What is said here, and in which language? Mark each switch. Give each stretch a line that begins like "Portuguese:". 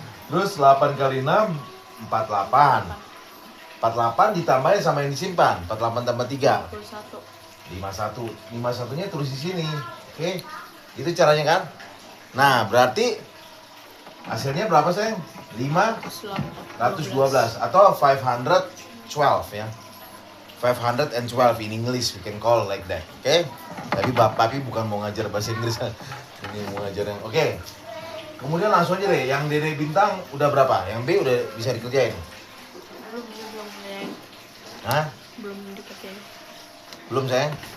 Indonesian: Terus 8 kali 6, 48. 48 ditambahin sama yang disimpan. 48 tambah 3, 51. 51. 51-nya tulis di sini. Oke, itu caranya kan? Nah, berarti hasilnya berapa, sayang? 512 atau 512 ya.
English: 512 in English, we can call like that.
Indonesian: Oke? Tapi Papi bukan mau ngajar bahasa Inggris. Ini mau ngajar yang oke. Kemudian langsung aja deh, yang Dede Bintang udah berapa? Yang B udah bisa dikerjain? Belum sayang. Hah? Belum dikerjain. Belum, sayang?